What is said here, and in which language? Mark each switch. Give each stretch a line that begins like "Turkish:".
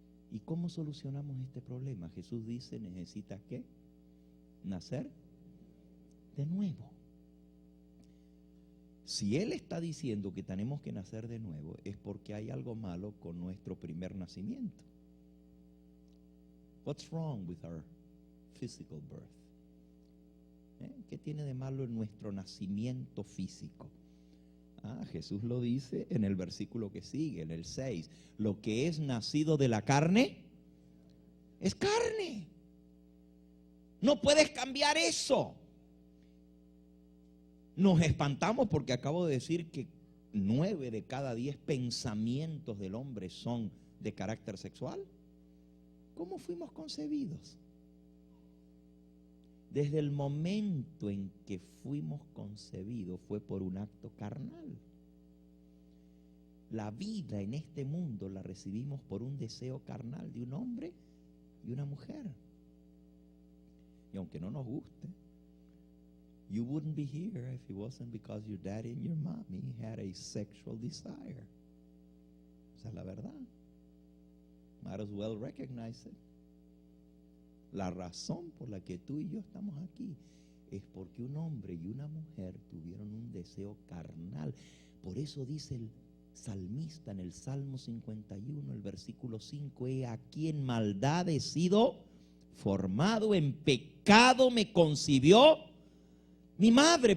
Spanish: ¿Y cómo solucionamos este problema? Jesús dice, ¿necesitas qué? Nacer de nuevo. Si Él está diciendo que tenemos que nacer de nuevo, es porque hay algo malo con nuestro primer nacimiento.
English: What's wrong with our physical birth?
Spanish: ¿Qué tiene de malo en nuestro nacimiento físico? Jesús lo dice en el versículo que sigue, en el 6. Lo que es nacido de la carne es carne. No puedes cambiar eso. Nos espantamos porque acabo de decir que 9 de cada 10 pensamientos del hombre son de carácter sexual. ¿Cómo fuimos concebidos? Desde el momento en que fuimos concebidos fue por un acto carnal. La vida en este mundo la recibimos por un deseo carnal de un hombre y una mujer. Y aunque no nos guste,
English: you wouldn't be here if it wasn't because your daddy and your mommy had a sexual desire.
Spanish: Esa es la verdad.
English: Might as well recognize it.
Spanish: La razón por la que tú y yo estamos aquí es porque un hombre y una mujer tuvieron un deseo carnal. Por eso dice el salmista en el Salmo 51, el versículo 5, he aquí en maldad he sido formado, en pecado me concibió mi madre.